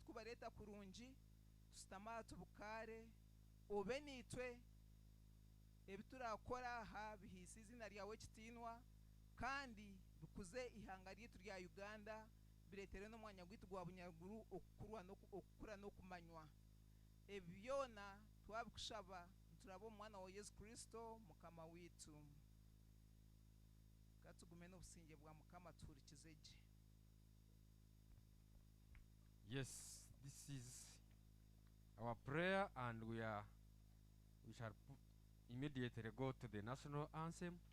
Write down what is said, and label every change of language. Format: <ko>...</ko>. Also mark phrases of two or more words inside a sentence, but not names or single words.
<nyn>kubareeta kurungi tusitame aha tubukare obe niitwe ebi turakora aha bihiise izina ryawe ekitiinwa kandi bikuze ihanga ryaitu rya Uganda bireetere n'omwanya gwaitu gwa bunyaruguru okukura n'okumanywa ebi byona twabikushaba nituraba omu mwana wa Yesu Kristo mukama wiitu katugume n'obusinge bwa mukama tuhurikize gye.</nyn> <en>Yes, this is our prayer, and we shall immediately go to the national anthem.</en>